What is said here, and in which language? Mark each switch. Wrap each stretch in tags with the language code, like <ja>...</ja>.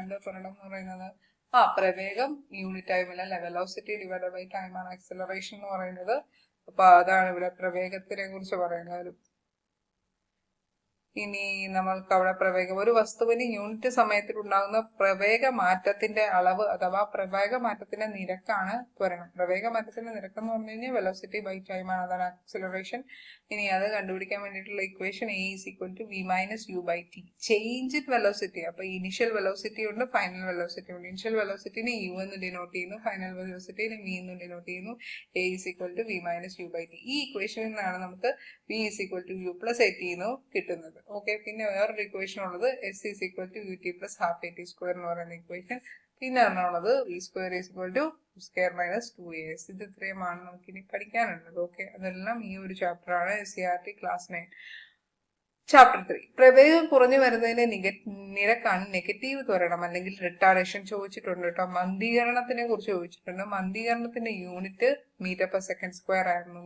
<ml>എന്താ ത്വരണം എന്ന് പറയുന്നത്? പ്രവേഗം യൂണിറ്റ് ടൈമിൽ വെലോസിറ്റി ഡിവൈഡഡ് ബൈ ടൈം ആണ് ആക്സിലറേഷൻ എന്ന് പറയുന്നത്. അപ്പൊ അതാണ് ഇവിടെ പ്രവേഗത്തിനെ കുറിച്ച് പറയുന്നത്. ഇനി നമ്മൾക്ക് അവിടെ ഒരു വസ്തുവിന് യൂണിറ്റ് സമയത്തിൽ ഉണ്ടാകുന്ന പ്രവേഗ മാറ്റത്തിന്റെ അളവ് അഥവാ പ്രവേഗ മാറ്റത്തിന്റെ നിരക്കാണ് ത്വരണം. പ്രവേഗ മാറ്റത്തിന്റെ നിരക്ക് എന്ന് പറഞ്ഞു കഴിഞ്ഞാൽ വെലോസിറ്റി ബൈ ടൈം ആണ്, അതാണ് ആക്സിലറേഷൻ. ഇനി അത് കണ്ടുപിടിക്കാൻ വേണ്ടിയിട്ടുള്ള equation</ml> <en>A is equal to v minus u by t.</en> <ml>Change in velocity, അപ്പൊ ഇനിഷ്യൽ വെലോസിറ്റി ഉണ്ട്, ഫൈനൽ വെലോസിറ്റി ഉണ്ട്. ഇനിഷ്യൽ വെലോസിറ്റിനെ u എന്ന് ഡിനോട്ട് ചെയ്യുന്നു, ഫൈനൽ വെലോസിറ്റിനെ v എന്ന് ഡിനോട്ട് ചെയ്യുന്നു.</ml> <en>A is equal to v minus u by t.</en> <ml>ഈ ഇക്വേഷനിൽ നിന്നാണ് നമുക്ക്</ml> <en>v is equal to u plus at</en> <ml>എന്ന് കിട്ടുന്നത്. ഓക്കെ, പിന്നെ വേറൊരു ഇക്വേഷൻ ഉള്ളത്</ml> <en>s is equal to ut plus half at square</en> <ml>എന്ന് പറയുന്ന ഇക്വേഷൻ. പിന്നെ ഉള്ളത്</ml> <en>v square is equal to square minus 2as.</en> <ml>ഇത് ഇത്രയുമാണ് നമുക്ക് ഇനി പഠിക്കാനുള്ളത്. ഓക്കെ, അതെല്ലാം ഈ ഒരു ചാപ്റ്റർ ആണ്, SCERT ക്ലാസ് 9. ചാപ്റ്റർ 3, പ്രവേഗം കുറഞ്ഞു വരുന്നതിന്റെ നിരക്കാണ് നെഗറ്റീവ് ത്വരണം അല്ലെങ്കിൽ റിട്ടാർഡേഷൻ. ചോദിച്ചിട്ടുണ്ട് കേട്ടോ. മന്ദീകരണത്തിനെ കുറിച്ച് ചോദിച്ചിട്ടുണ്ട്. മന്ദീകരണത്തിന്റെ unit metre per second square ആയിരുന്നു.</ml>